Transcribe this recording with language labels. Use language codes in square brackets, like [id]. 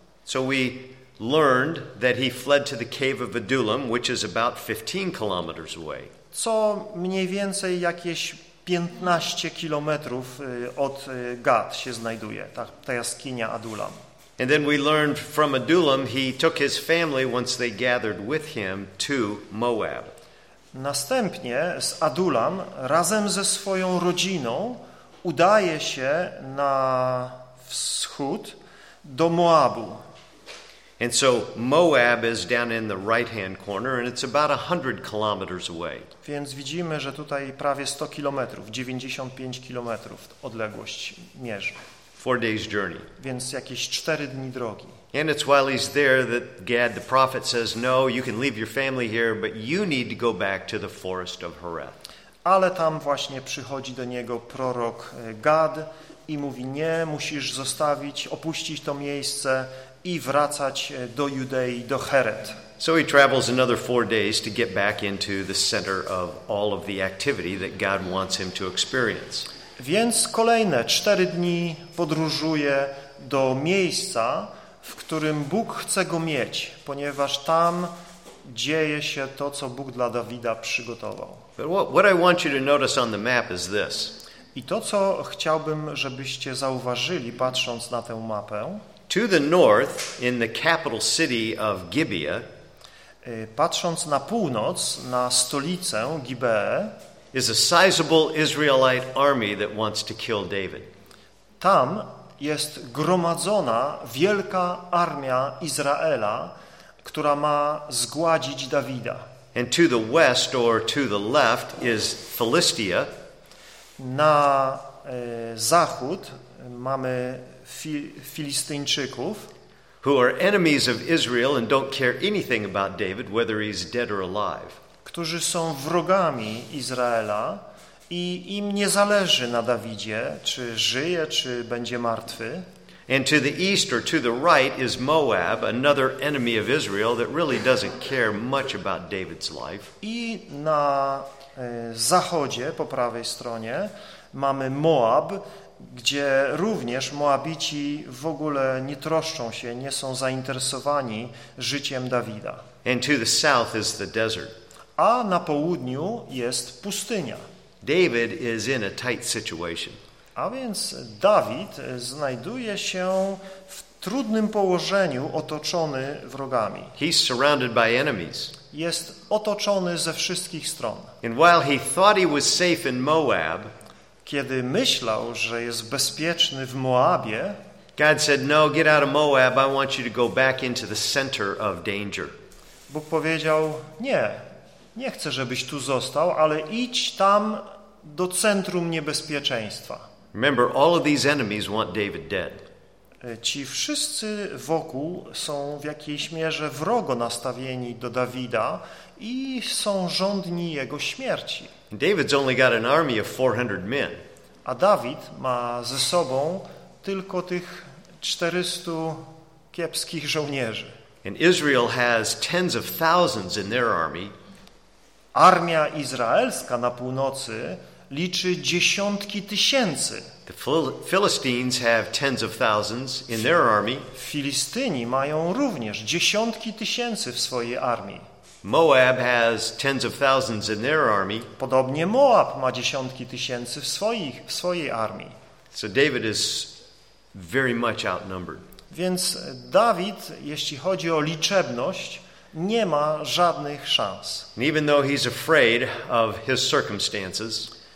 [en] So we learned that he fled to the cave of Adulam, which is about 15 kilometers away. [pl] Co mniej więcej jakieś 15 kilometrów od Gad się znajduje, ta jaskinia Adulam. [en] And then we learned from Adulam he took his family once they gathered with him to Moab. [pl] Następnie z Adulam razem ze swoją rodziną udaje się na wschód do Moabu. [en] And so Moab is down in the right-hand corner and it's about 100 kilometers away. [pl] Więc widzimy, że tutaj prawie 100 kilometrów, 95 kilometrów odległość mierzy. [en] 4 days journey. [pl] Więc jakieś 4 dni drogi. [en] And it's while he's there that Gad the prophet says, no, you can leave your family here, but you need to go back to the forest of Horeth. [pl] Ale tam właśnie przychodzi do niego prorok Gad i mówi, nie, musisz zostawić, opuścić to miejsce i wracać do Judei, do Heret. [en] So he travels another 4 days to get back into the center of all of the activity that God wants him to experience. [pl] Więc kolejne 4 dni podróżuje do miejsca, w którym Bóg chce go mieć, ponieważ tam dzieje się to, co Bóg dla Dawida przygotował. [en] But what I want you to notice on the map is this. [pl] I to, co chciałbym, żebyście zauważyli, patrząc na tę mapę. [en] To the north, in the capital city of Gibeah. [pl] Patrząc na północ, na stolicę Gibeę. [en] Is a sizable Israelite army that wants to kill David. [pl] Tam jest gromadzona wielka armia Izraela, która ma zgładzić Dawida. [en] And to the west or to the left is Philistia. [pl] Na zachód mamy Filistyńczyków, [en] who are enemies of Israel and don't care anything about David, whether he's dead or alive. [pl] Którzy są wrogami Izraela i im nie zależy na Dawidzie, czy żyje, czy będzie martwy. [en] And to the east or to the right is Moab, another enemy of Israel that really doesn't care much about David's life. [pl] I na zachodzie, po prawej stronie, mamy Moab, gdzie również Moabici w ogóle nie troszczą się, nie są zainteresowani życiem Dawida. [en] And to the south is the desert. [pl] A na południu jest pustynia. [en] David is in a tight situation. [pl] A więc Dawid znajduje się w trudnym położeniu, otoczony wrogami. [en] He's surrounded by enemies. [pl] Jest otoczony ze wszystkich stron. [en] And while he thought he was safe in Moab, [pl] kiedy myślał, że jest bezpieczny w Moabie, [en] God said, "No, get out of Moab. I want you to go back into the center of danger." [pl] Bóg powiedział: "Nie. Nie chcę, żebyś tu został, ale idź tam do centrum niebezpieczeństwa." [en] Remember, all of these enemies want David dead. [pl] Ci wszyscy wokół są w jakiejś mierze wrogo nastawieni do Dawida i są żądni jego śmierci. [en] David's only got an army of 400 men. [pl] A Dawid ma ze sobą tylko tych 400 kiepskich żołnierzy. [en] And Israel has tens of thousands in their army. [pl] Armia izraelska na północy liczy dziesiątki tysięcy. [en] The Philistines have tens of thousands in their army. [pl] Filistyni mają również dziesiątki tysięcy w swojej armii. [en] Moab has tens of thousands in their army. [pl] Podobnie Moab ma dziesiątki tysięcy w swojej armii. [en] So David is very much outnumbered. [pl] Więc Dawid, jeśli chodzi o liczebność, nie ma żadnych szans. [en] Even though he's afraid of his circumstances,